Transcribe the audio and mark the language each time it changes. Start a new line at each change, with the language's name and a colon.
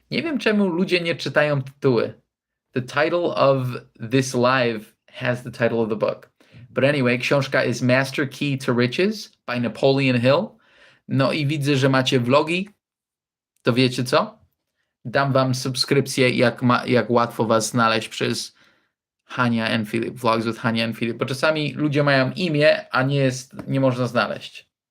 Polish: Nie wiem, czemu ludzie nie czytają tytuły.
English: The title of this live has the title of the book. But anyway, książka is Master Key to Riches by Napoleon Hill.
Polish: No i widzę, że macie vlogi. To wiecie co? Dam wam subskrypcję, jak łatwo was znaleźć przez Hania and Filip. Vlogs with Hania and Filip. Bo czasami ludzie mają imię, a nie można znaleźć.